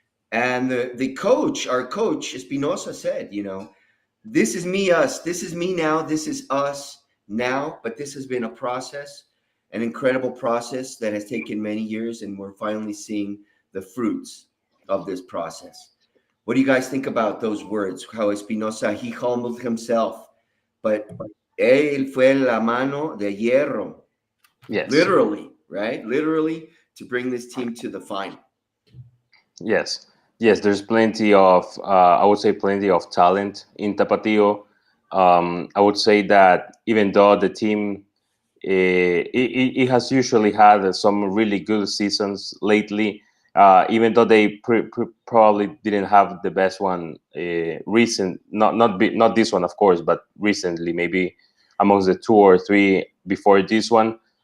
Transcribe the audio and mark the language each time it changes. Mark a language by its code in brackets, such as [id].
[en] And the coach, our coach Espinosa, said, this is me, us. This is me now. This is us now. But this has been a process, an incredible process that has taken many years, and we're finally seeing the fruits of this process. What do you guys think about those words? How Espinosa, he humbled himself, but [es] él fue la mano de hierro. [en] Yes. Literally, right? Literally, to bring this team to the final. Yes. There's plenty of, I would say, plenty of talent in Tapatio. I would say that even though the team, it has usually had some really good seasons lately, even though they probably didn't have the best one not this one, of course, but recently, maybe amongst the 2 or 3 before this one.